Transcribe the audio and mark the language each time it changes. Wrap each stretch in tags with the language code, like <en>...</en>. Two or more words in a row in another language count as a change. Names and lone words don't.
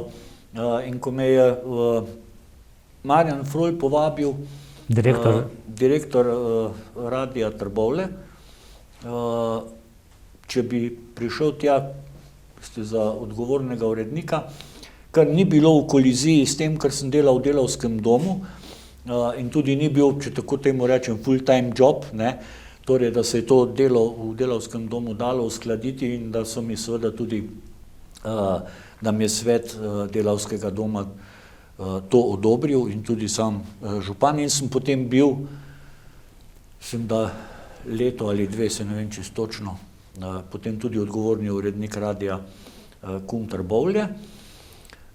<sl>In ko me je Marjan Froj povabil, direktor Radia Trbovlje, če bi prišel tja za odgovornega urednika, kar ni bilo v koliziji s tem, kar sem delal v Delavskem domu, in tudi ni bil, če tako temu rečem,</sl> <en>full-time job,</en> <sl>ne, torej, da se je to delo v Delavskem domu dalo uskladiti in da so mi seveda tudi, da mi je svet Delavskega doma to odobril in tudi sam župan, in sem potem bil, sem da leto ali dve, se ne vem čisto točno, potem tudi odgovorni urednik radia KUM Trbovlje.</sl>